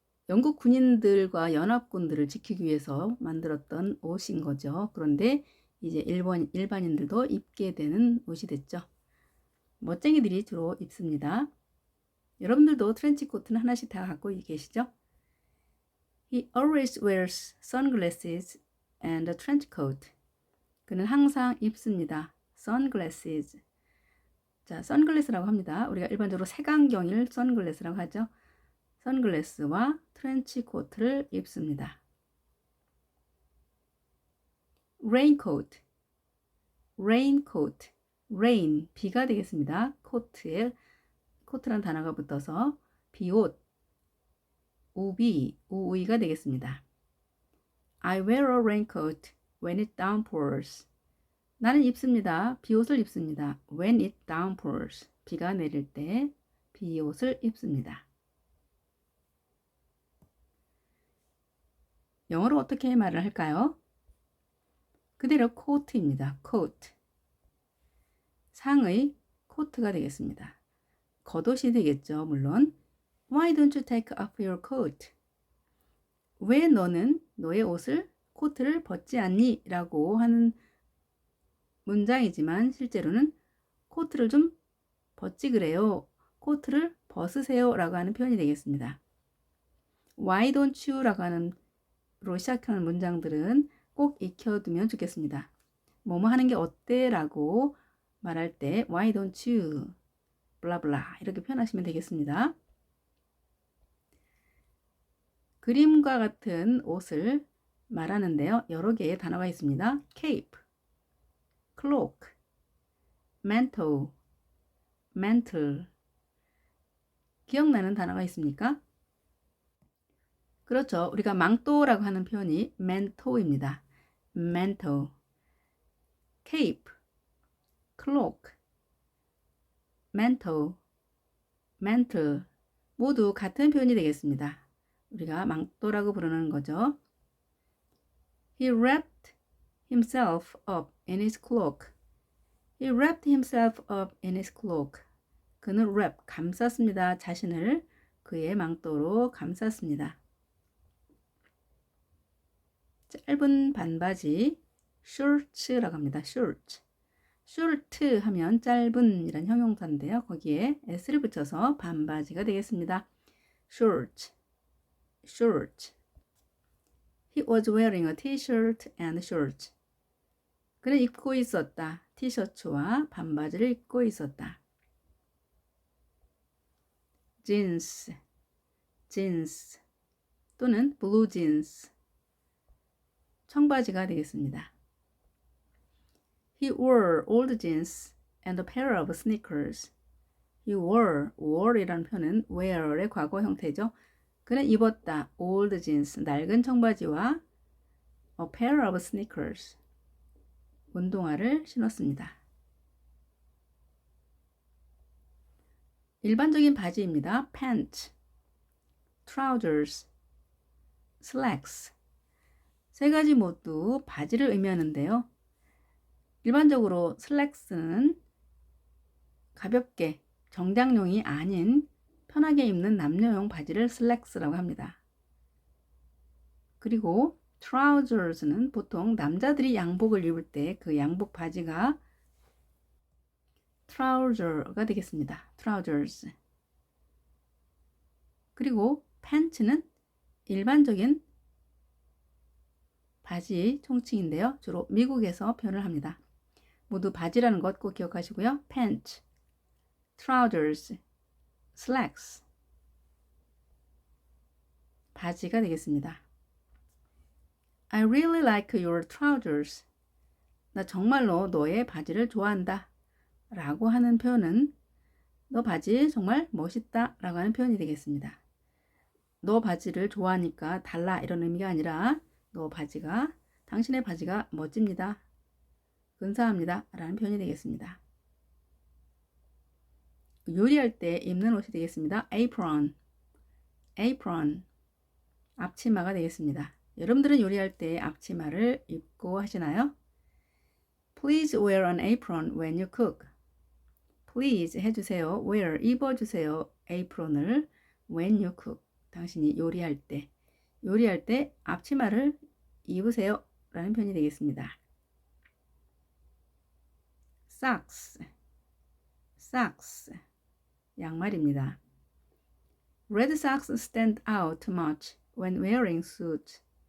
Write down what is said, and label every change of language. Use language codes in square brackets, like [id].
[ko] 영국 군인들과 연합군들을 지키기 위해서 만들었던 옷인 거죠. 그런데 이제 일반인들도 입게 되는 옷이 됐죠. 멋쟁이들이 주로 입습니다. 여러분들도 트렌치 코트는 하나씩 다 갖고 계시죠? [en] He always wears sunglasses and a trench coat. [ko] 그는 항상 입습니다. sunglasses. 자, 선글라스라고 합니다. 우리가 일반적으로 색안경을 선글라스라고 하죠. 선글라스와 트렌치 코트를 입습니다. [en] raincoat, raincoat, rain, [ko] 비가 되겠습니다. 코트에 코트란 단어가 붙어서 비옷, 우비, 우의가 되겠습니다. [en] I wear a raincoat when it downpours. [ko] 나는 입습니다. 비옷을 입습니다. [en] When it downpours. [ko] 비가 내릴 때 비옷을 입습니다. 영어로 어떻게 말을 할까요? 그대로 coat입니다. [en] coat. [ko] 상의 코트가 되겠습니다. 겉옷이 되겠죠. [en] 물론 Why don't you take off your coat? [ko] 왜 너는 너의 옷을 코트를 벗지 않니? 라고 하는 문장이지만 실제로는 코트를 좀 벗지 그래요. 코트를 벗으세요 라고 하는 표현이 되겠습니다. [en] Why don't you [ko] 라고 하는 로 시작하는 문장들은 꼭 익혀두면 좋겠습니다. 뭐뭐 하는 게 어때? 라고 말할 때 [en] Why don't you? [ko] 블라블라 이렇게 표현하시면 되겠습니다. 그림과 같은 옷을 말하는데요. 여러 개의 단어가 있습니다. [en] cape, cloak, mantle, mantle. [ko] 기억나는 단어가 있습니까? 그렇죠. 우리가 망토라고 하는 표현이 manto입니다. [en] mantle, cape, cloak, mantle, mantle [ko] 모두 같은 표현이 되겠습니다. 우리가 망토라고 부르는 거죠. [en] He wrapped himself up in his cloak. He wrapped himself up in his cloak. [ko] 그는 wrap, 감쌌습니다. 자신을 그의 망토로 감쌌습니다. 짧은 반바지, shorts라고 합니다. [en] short. [ko] short 하면 짧은 이란 형용사인데요. 거기에 s를 붙여서 반바지가 되겠습니다. [en] short, short. He was wearing a t-shirt and shorts. [ko] 그는 입고 있었다. 티셔츠와 반바지를 입고 있었다. [en] jeans, jeans 또는 blue jeans. [ko] 청바지가 되겠습니다. [en] He wore old jeans and a pair of sneakers. He wore [ko] 이라는 표현은 wear의 과거 형태죠. 그는 입었다. [en] old jeans, [ko] 낡은 청바지와 [en] a pair of sneakers, [ko] 운동화를 신었습니다. 일반적인 바지입니다. [en] pants, trousers, slacks. [ko] 세 가지 모두 바지를 의미하는데요. 일반적으로 슬랙스는 가볍게 정장용이 아닌 편하게 입는 남녀용 바지를 슬랙스라고 합니다. 그리고 트라우저스는 보통 남자들이 양복을 입을 때 그 양복 바지가 트라우저가 되겠습니다. 트라우저스. 그리고 팬츠는 일반적인 바지 총칭인데요. 주로 미국에서 표현을 합니다. 모두 바지라는 것 꼭 기억하시고요. [en] pants, trousers, slacks [ko] 바지가 되겠습니다. [en] I really like your trousers. [ko] 나 정말로 너의 바지를 좋아한다 라고 하는 표현은 너 바지 정말 멋있다 라고 하는 표현이 되겠습니다. 너 바지를 좋아하니까 달라 이런 의미가 아니라 너 바지가 당신의 바지가 멋집니다. 근사합니다 라는 표현이 되겠습니다. 요리할 때 입는 옷이 되겠습니다. apron, apron 앞치마가 되겠습니다. 여러분들은 요리할 때 앞치마를 입고 하시나요? [en] Please wear an apron when you cook. [ko] Please 해주세요. wear 입어주세요. apron을 [en] when you cook [ko] 당신이 요리할 때 앞치마를 입으세요 라는 표현이 되겠습니다. [en] socks, socks [ko] 양말입니다. [en] Red socks stand out too much when wearing suits.